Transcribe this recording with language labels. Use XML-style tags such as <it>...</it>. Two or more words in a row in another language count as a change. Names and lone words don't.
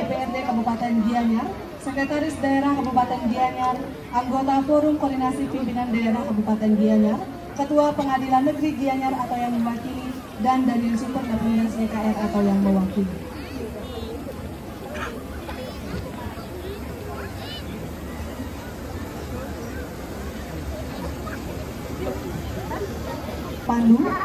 <id>DPRD Kabupaten Gianyar, Sekretaris Daerah Kabupaten Gianyar, anggota Forum Koordinasi Pimpinan Daerah Kabupaten Gianyar, Ketua Pengadilan Negeri Gianyar atau yang mewakili, dan dari Super Gabungan CKR atau yang mewakili. Pandu.</id>